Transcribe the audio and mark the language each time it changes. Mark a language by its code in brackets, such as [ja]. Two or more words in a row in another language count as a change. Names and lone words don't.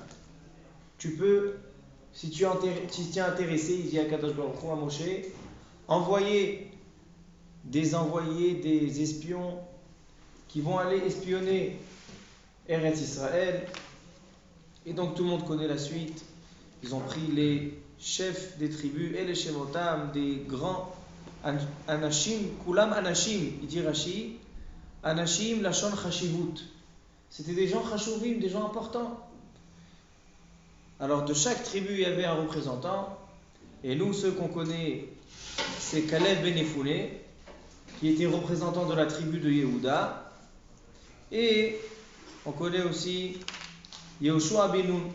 [fr] Tu peux, si tu es intéressé, il dit à [he] הקדוש ברוך הוא [fr] à Moshe, envoyer des espions qui vont aller espionner Eretz Israël. Et donc tout le monde connaît la suite. Ils ont pris les chefs des tribus et les shemotam, des grands anashim, [he] כולם אנשים, [fr] il dit Rashi, [he] אנשים לשון חשיבות. [fr] C'était des gens chashuvim, des gens importants. Alors de chaque tribu il y avait un représentant. Et nous, ceux qu'on connaît, c'est Caleb ben Yefune, qui était représentant de la tribu de Yehuda. Et on connaît aussi Yehoshua ben Nun.